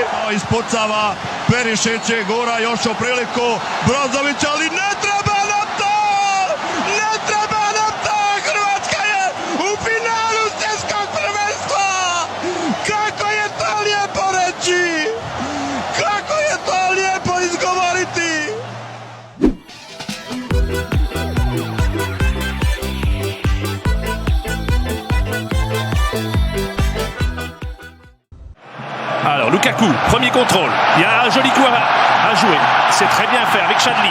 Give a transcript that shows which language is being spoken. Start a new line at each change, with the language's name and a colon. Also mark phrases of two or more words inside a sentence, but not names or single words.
Croatian: Ispucava Perišić je gura još o priliku Brozović, ali ne treba nam to! Hrvatska je u finalu svjetskog prvenstva! Kako je to lijepo reći! Kako je to lijepo izgovoriti!
French: Alors Lukaku, premier contrôle. Il y a un joli coup à jouer. C'est très bien fait avec Chadli.